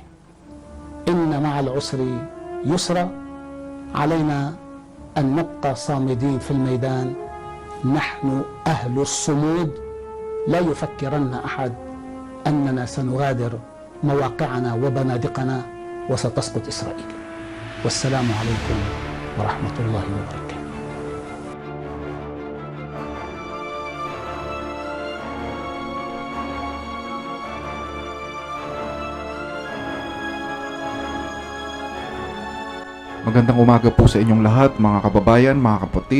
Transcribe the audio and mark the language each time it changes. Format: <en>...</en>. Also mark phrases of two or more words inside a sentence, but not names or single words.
<ar>إن مع العسر يسرا، علينا أن نبقى صامدين في الميدان. نحن أهل الصمود، لا يفكرن أحد أننا سنغادر مواقعنا وبنادقنا وستسقط إسرائيل. والسلام عليكم ورحمة الله وبركاته.</ar> <tl>Magandang umaga po sa inyong lahat, mga kababayan, mga kapatid.</tl>